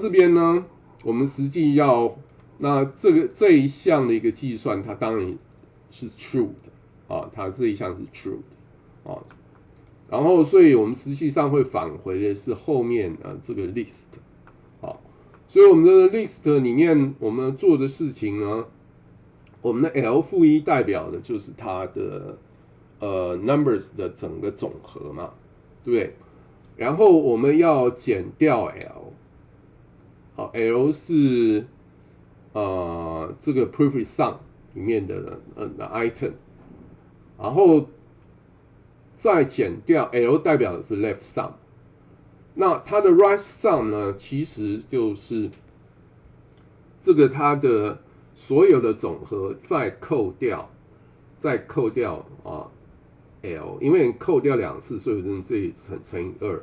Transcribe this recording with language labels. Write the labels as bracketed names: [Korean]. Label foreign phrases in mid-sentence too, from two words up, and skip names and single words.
[Chinese] 這邊呢，我們實際那這一項的一個計算，它當然是 true 的它這一項是 true 的然後所以我們實際上會返回的是後面這個 list 所以我們的 list 裡面我們做的事情呢，我們的 L-1 代表的就是它的 numbers 的整個總和嘛，對不對？然後我們要減掉 L， 好 ，L 是這個 [English] prefix sum [Chinese] 裡面的item， 然後再減掉 L 代表的是 [English] left sum， [Chinese] 那它的 [English] right sum [Chinese] 呢，其實就是這個它的所有的總和再扣掉L， 因為扣掉2次，所以這裡乘以2。